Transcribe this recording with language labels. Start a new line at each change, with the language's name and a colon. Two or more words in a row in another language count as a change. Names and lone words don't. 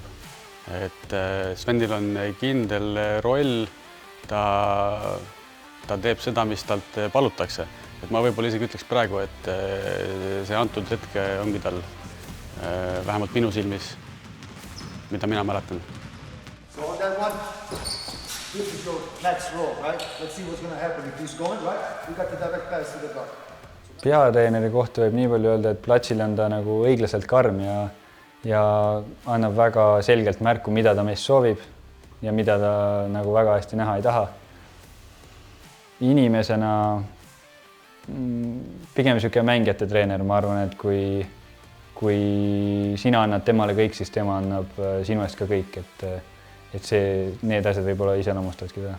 Estonian: Et Svenil on kindel roll, ta teeb seda, mis talt palutakse. Et ma võib-olla isegi ütleks praegu, et see antud hetke ongi tal vähemalt minu silmis, mida mina mäletan.
English: So on that one, this is your next roll, right? Let's see what's going to happen if he's going, right? We got the direct pass to the guard.
Estonian: Peatreeneri kohta võib nii palju öelda, et platsil on ta nagu õiglaselt karm ja annab väga selgelt märku, mida ta meist soovib ja mida ta nagu väga hästi näha ei taha. Inimesena pigem niisugune mängijate treener, ma arvan, et kui sina annad temale kõik, siis tema annab sinu eest ka kõik, et need asjad võib-olla iseloomustavadki teda.